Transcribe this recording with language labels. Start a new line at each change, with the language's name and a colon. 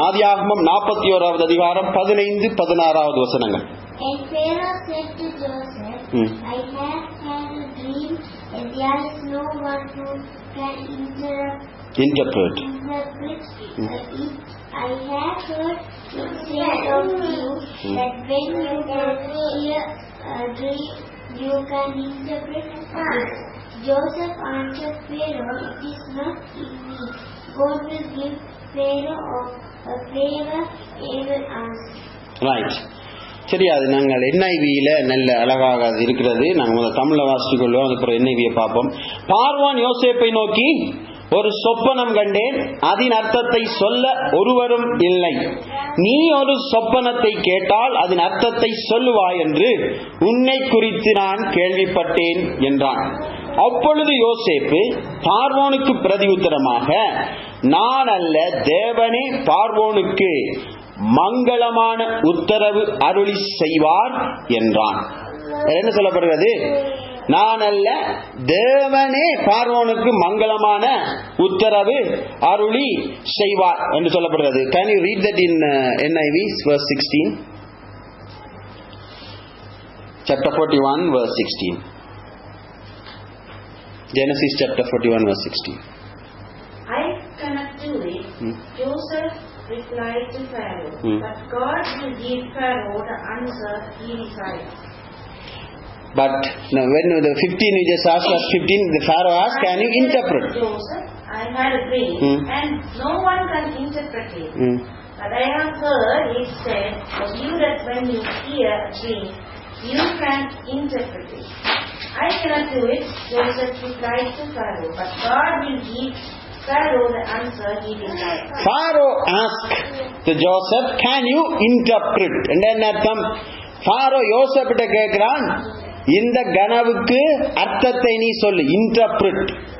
Tamil: ஆதியாகமம் 41வது அதிகாரம் 15, 16வது வசனங்கள்.
English: And Pharaoh said to Joseph, I have had a dream, and there is no one who can interpret it. I have heard it said of you that when you can hear a dream, you can interpret it. Joseph answered Pharaoh, it is not in me. God will give Pharaoh a favor he will ask. Right.
Tamil: சரி, அது நாங்கள் NIV-ல நல்ல அழகாக இருக்கிறது. நாங்கள் முதல் தமிழ்ல வாசித்துக் கொள்வோம், அதுக்கப்புறம் NIV-யை பார்ப்போம். பார்வோன் யோசேப்பை நோக்கி, ஒரு சொப்பனம் கண்டேன், அதன் அர்த்தத்தை சொல்ல ஒருவரும் இல்லை. நீ ஒரு சொப்பனத்தை கேட்டால் அதன் அர்த்தத்தை சொல்லுவாய் என்று உன்னை குறித்து நான் கேள்விப்பட்டேன் என்றான். அப்பொழுது யோசேப்பு பார்வோனுக்கு பிரதியுத்தரமாக, நான் அல்ல, தேவனே பார்வோனுக்கு மங்களமான உத்தரவு அருளி செய்வார் என்றான். என்ன சொல்லப்படுகிறது? நான் அல்ல, தேவனே பார்வோனுக்கு மங்களமான உத்தரவு அருளி செய்வார் என்று சொல்லப்படுகிறது.
English: Can you read that in NIV verse 16? Chapter 41 verse 16. Genesis chapter 41 verse 16. I cannot do it. Joseph replied to Pharaoh, but God will give Pharaoh the answer he desires. But now when the 15 we just asked, verse 15, the Pharaoh asked, can you interpret? Joseph, I had a dream and no one can interpret it. But I have heard it said of you that when you hear a dream, you can interpret it. I cannot do it, Joseph replied to Pharaoh, but God will give Pharaoh the answer he desires. Pharaoh asked to Joseph, can you interpret? And then
Tamil: Pharaoh Joseph கிட்ட கேட்கிறான், இந்த கனவுக்கு அர்த்தத்தை நீ சொல்லு. Interpret.